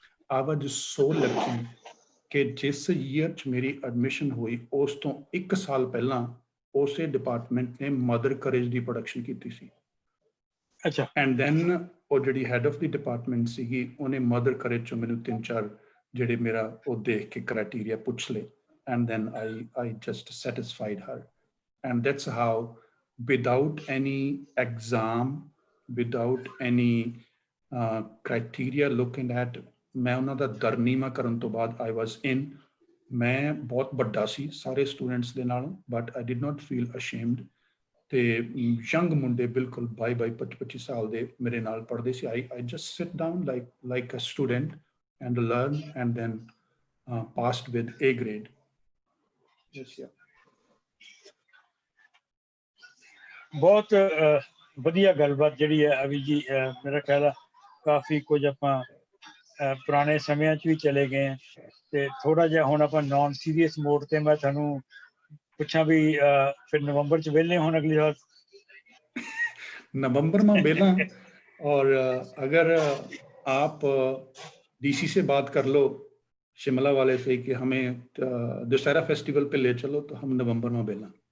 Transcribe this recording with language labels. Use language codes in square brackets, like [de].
[en] I was so lucky [pa] ਕਿ ਜਿਸ year 'ਚ ਮੇਰੀ ਐਡਮਿਸ਼ਨ ਹੋਈ ਉਸ ਤੋਂ 1 ਸਾਲ ਪਹਿਲਾਂ ਉਸੇ ਡਿਪਾਰਟਮੈਂਟ ਨੇ ਮਦਰ ਕਰੇਜ ਦੀ ਪ੍ਰੋਡਕਸ਼ਨ ਕੀਤੀ ਸੀ। ਅੱਛਾ। [en] and then [pa] ਉਹ ਜਿਹੜੀ ਹੈਡ ਆਫ ਦੀ ਡਿਪਾਰਟਮੈਂਟ ਸੀਗੀ, ਉਹਨੇ ਮਦਰ ਕਰੇਜ 'ਚੋਂ ਮੈਨੂੰ 3-4 ਜਿਹੜੇ ਮੇਰਾ ਉਹ ਦੇਖ ਕੇ ਕ੍ਰਾਈਟੇਰੀਆ ਪੁੱਛ ਲਏ। [en] And then I just satisfied her. And that's how, without any exam, without any criteria looking at, [pa] ਮੈਂ ਉਹਨਾਂ ਦਾ ਦਰਨੀਮਾ ਕਰਨ ਤੋਂ ਬਾਅਦ [en] I was in। [pa] ਮੈਂ ਬਹੁਤ ਵੱਡਾ ਸੀ ਸਾਰੇ ਸਟੂਡੈਂਟਸ ਦੇ ਨਾਲੋਂ, [en] but I did not feel ashamed। [pa] ਤੇ ਯੰਗ ਮੁੰਡੇ ਬਿਲਕੁਲ 22-25 ਸਾਲ ਦੇ ਮੇਰੇ ਨਾਲ ਪੜ੍ਹਦੇ ਸੀ। [en] I just sit down like a student and learn and then passed with A grade। Yes, yeah। [pa] ਬਹੁਤ ਵਧੀਆ ਗੱਲਬਾਤ ਜਿਹੜੀ ਹੈ ਅਭੀ ਜੀ। ਮੇਰਾ ਖਿਆਲ ਆ ਕਾਫੀ ਕੁਝ ਆਪਾਂ ਪੁਰਾਣੇ ਸਮਿਆਂ 'ਚ ਵੀ ਚਲੇ ਗਏ ਹਾਂ, ਤੇ ਥੋੜਾ ਜਿਹਾ ਹੁਣ ਆਪਾਂ ਨੌਨ ਸੀਰੀਅਸ ਮੋਡ ਤੇ ਮੈਂ ਤੁਹਾਨੂੰ ਪੁੱਛਾਂ ਵੀ ਫਿਰ [hi] नवंबर [pa] 'ਚ ਵਿਹਲੇ ਹੋਣ [hi] अगली बार? नवंबर में बेला। और अगर आप DC से बात कर लो, शिमला वाले से, कि हमें दशहरा फेस्टिवल पे ले चलो, तो हम नवंबर में बेला।